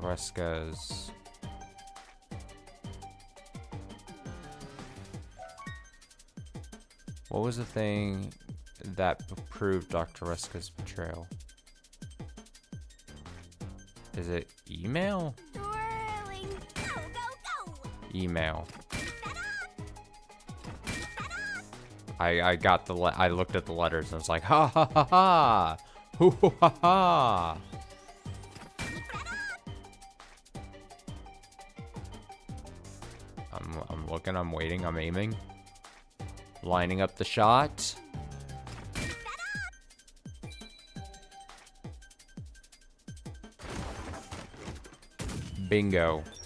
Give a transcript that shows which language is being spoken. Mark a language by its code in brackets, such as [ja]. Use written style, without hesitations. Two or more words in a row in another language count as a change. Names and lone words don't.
[en] Huesca's what was the thing that proved Dr. Huesca's betrayal? Is it email? Twirling. Go, go, go! Email. I got the I looked at the letters and I was like, ha ha ha ha, hoo hoo ha ha. I'm looking, I'm waiting, I'm aiming, lining up the shot. Bingo.